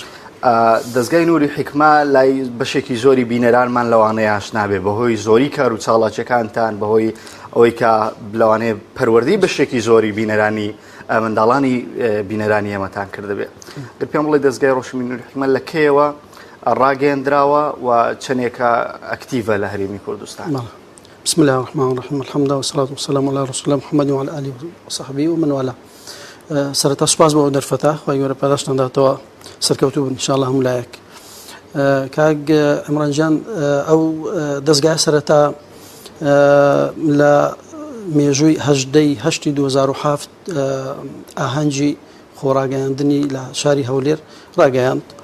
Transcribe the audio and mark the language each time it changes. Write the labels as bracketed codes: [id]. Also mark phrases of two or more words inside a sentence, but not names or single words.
[ckb] دەستگای نووری حکمە لای بەشێکی زۆری بینەرانمان لەوانەیە ئاشنابێ بەهۆی زۆری کار و چاڵاکیەکانتان بەهۆی ئەوەی کە لەوانەیە پەروەردەی بەشێکی زۆری بینەرانی منداڵانی بینەرانی ئێمەتان کردبێ گەر پێم بڵێ دەستگای ڕۆشنبیری نووری حکمە لە کێوە ڕاگەیەندراوە و چەندێکە ئەکتیڤە لە هەرێمی کوردستان. [ar] بسم الله الرحمن الرحيم الحمد لله والصلاة والسلام على رسول الله محمد وعلى آله وصحبه ومن والاه. [ckb] سەرەتا سوپاس بۆ ئەو دەرفەتە خی گەورە پاداشتان داتەوە سەرکەوتوو بن [ar] انشاءالله [ckb] هەمولایەک. کاک عیمرانجان ئەو دەستگای سەرەتا لە مێژووی هەژدەی هەشتی 2007 ئاهەنگی خۆڕاگەیاندنی لە شاری هەولێر ڕاگەیاند.